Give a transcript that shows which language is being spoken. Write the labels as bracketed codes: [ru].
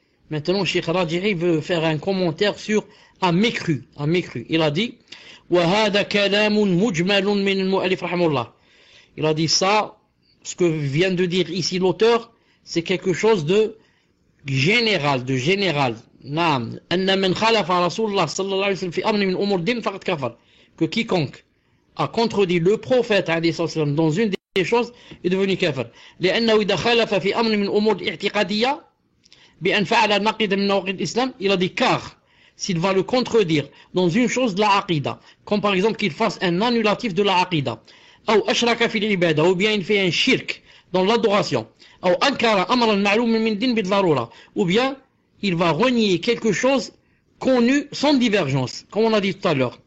[fr] Maintenant, Cheikh Raji'i veut faire un commentaire sur a mécru. Il a dit [ar] وَهَذَا كَلَامٌ مُجْمَلٌ مِنَ الْمُؤَلِفِ رحمه الله. [fr] Il a dit ça, ce que vient de dire ici l'auteur, c'est quelque chose de général. [ar] نعم أن من خالف رسول الله صلى الله عليه وسلم في أمر من أمور الدين فقد كفر. [fr] Que quiconque a contredit le prophète dans une des choses est devenu kafir. [ar] لأنه إذا خالف في أمر من أمور الاعتقادية بأن فعل نقيض من نواقض الإسلام, [fr] il a dit car s'il va le contredire dans une chose de la aqida, comme par exemple qu'il fasse un annulatif de la aqida, [ar] أو أشرك في العبادة, [fr] ou bien il fait un shirk dans l'adoration, [ar] أو أنكر أمرا معلوما من الدين بالضرورة, [fr] ou bien il va renier quelque chose connu sans divergence, comme on a dit tout à l'heure.